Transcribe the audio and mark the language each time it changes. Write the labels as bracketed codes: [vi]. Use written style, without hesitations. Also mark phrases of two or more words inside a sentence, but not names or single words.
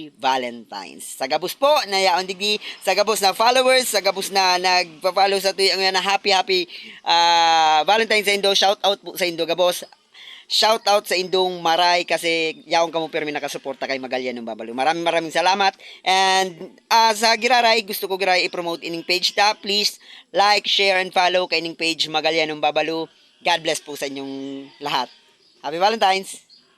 [bik] Sa gabos po na yaon digdi, sa gabos na followers, sa gabos na nagpa-follow sa tuyang na [en] happy Valentine's [bik] sa Indo. [en] Shout out [bik] po sa Indo gabos. [en] Shout out [bik] sa Indong Maray kasi yaong kamo permi nakasuporta kay Magalyan ng Babalo. [tl] Maraming salamat. [bik] And sa Giraray, gusto ko Giraray i-promote ining page ta. [en] Please like, share and follow [bik] kay ining [en] page Magalyan ng Babalo. God bless [tl] po sa inyong lahat. [en] Happy Valentine's.